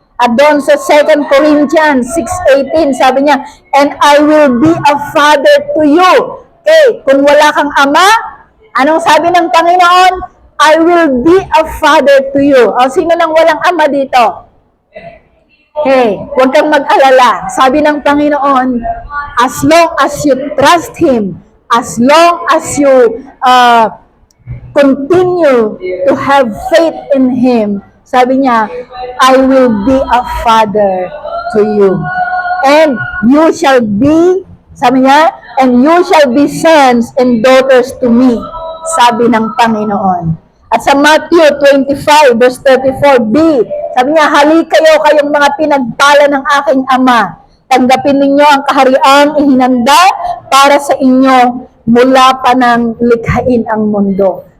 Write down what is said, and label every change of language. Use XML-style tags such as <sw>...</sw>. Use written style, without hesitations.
<tl>At doon sa</tl> <en>2 Corinthians 6:18,</en> <tl>sabi niya,</tl> <en>and I will be a father to you.</en> <tl>Okay, kung wala kang ama, anong sabi ng Panginoon?</tl> <en>I will be a father to you.</en> <tl>O, sino nang walang ama dito? Okay, huwag kang mag-alala. Sabi ng Panginoon,</tl> <en>as long as you trust Him, as long as you continue to have faith in Him,</en> <tl>sabi niya,</tl> <en>I will be a father to you. And you shall be</en> <tl>Sabi niya,</tl> <en>and you shall be sons and daughters to me,</en> <tl>sabi ng Panginoon. At sa Matthew 25, verse 34b, sabi niya, hali kayo kayong mga pinagpala ng aking Ama. Tanggapin ninyo ang kahariang ihinanda para sa inyo mula pa nang likhain ang mundo.</tl>